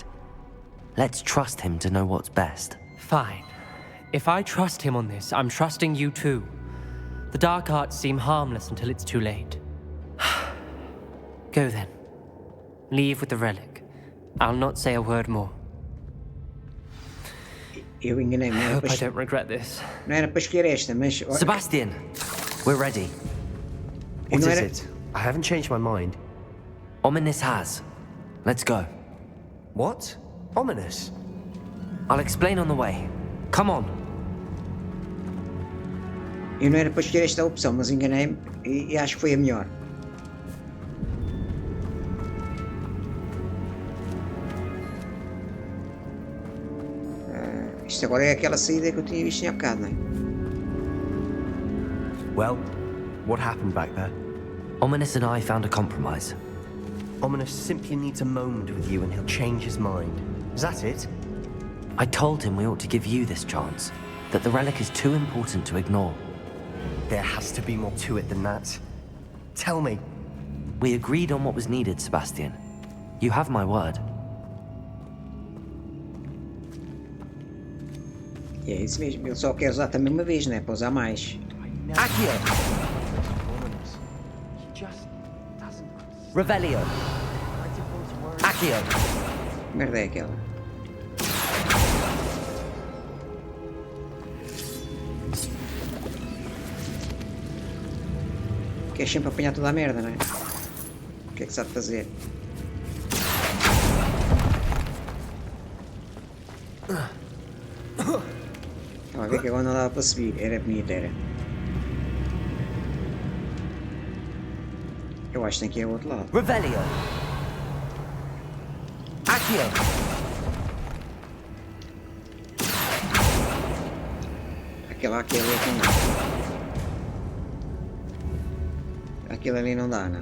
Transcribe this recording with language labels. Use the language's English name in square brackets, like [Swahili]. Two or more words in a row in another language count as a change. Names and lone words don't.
[English] Let's trust him to know what's best. Fine. If I trust him on this, I'm trusting you too. The dark arts seem harmless until it's too late. Go then. Leave with the relic. I'll not say a word more. [Portuguese] Eu enganei-me. [English] I hope I don't regret this. [Portuguese] Não era para escolher esta, mas... [English] Sebastian, we're ready. What [Portuguese] não [English] is [Portuguese] era- [English] it? I haven't changed my mind. Ominous has. Let's go. What? Ominous? I'll explain on the way. Come on. [Portuguese] Eu não era para escolher esta opção, mas enganei-me e acho que foi a melhor. Isto agora é aquela saída que eu tinha visto há bocado, não é? [English] Well, what happened back there? Ominous and I found a compromise. Ominous simply needs a moment with you and he'll change his mind. Is that it? I told him we ought to give you this chance, that the relic is too important to ignore. There has to be more to it than that. Tell me. We agreed on what was needed, Sebastian. You have my word. [Portuguese] E é isso mesmo, ele só quer usar também uma vez, não é? Para usar mais. Accio! Revelio! Accio! Que merda é aquela? Queres sempre apanhar toda a merda, não é? O que é que sabe fazer? Estava a ver que agora não dava para subir. Era bonito, era. Eu acho que tem que ir ao outro lado. Revelio! Accio! Aquela ali é que não dá. Aquilo ali não dá, não.